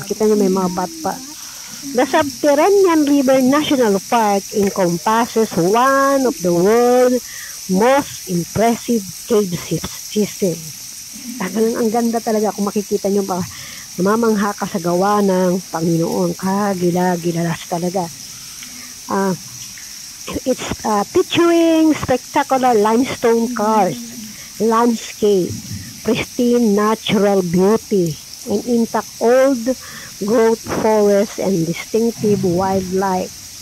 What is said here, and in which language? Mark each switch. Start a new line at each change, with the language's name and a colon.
Filipino: Kita niyo may mga batpa.
English: The Subterranean River National Park encompasses one of the world's most impressive cave system.
Filipino: Ang ganda talaga kung makikita niyo pa. Namamangha ka sa gawa ng Panginoon. Kagila-gilalas talaga.
English: It's picturing spectacular limestone cars, landscape, pristine natural beauty, and intact old growth forests and distinctive wildlife.